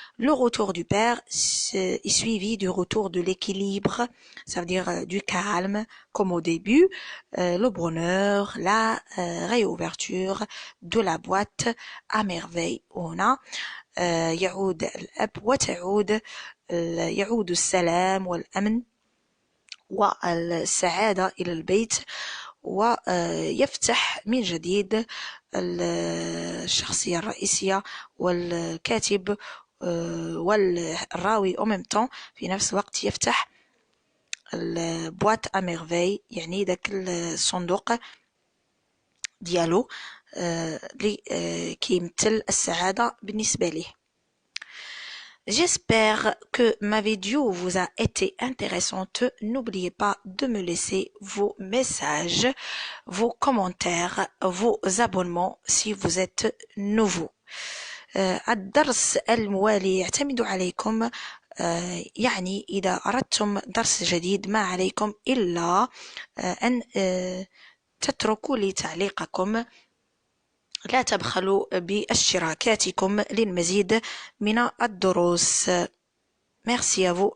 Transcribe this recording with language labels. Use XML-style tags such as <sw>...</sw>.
<fr>Le retour du père est suivi du retour de l'équilibre, ça veut dire du calme comme au début, le bonheur, la réouverture de la boîte à merveille.</fr> <ar>هنا يعود الأب يعود السلام والأمن والسعادة إلى البيت ويفتح من جديد الشخصية الرئيسية والكاتب والراوي</ar> <fr>au même temps</fr> <ar>في نفس الوقت يفتح البوات</ar> <fr>à merveille</fr> <ar>يعني داك الصندوق ديالو اللي كيمثل السعادة بالنسبة ليه.</ar> <fr>J'espère que ma vidéo vous a été intéressante. N'oubliez pas de me laisser vos messages, vos commentaires, vos abonnements si vous êtes nouveau.</fr> <ar>الدرس الموالي يعتمد عليكم يعني إذا أردتم درس جديد ما عليكم إلا أن تتركوا لي تعليقكم. لا تبخلوا باشتراكاتكم للمزيد من الدروس. ميرسي أفو.</ar>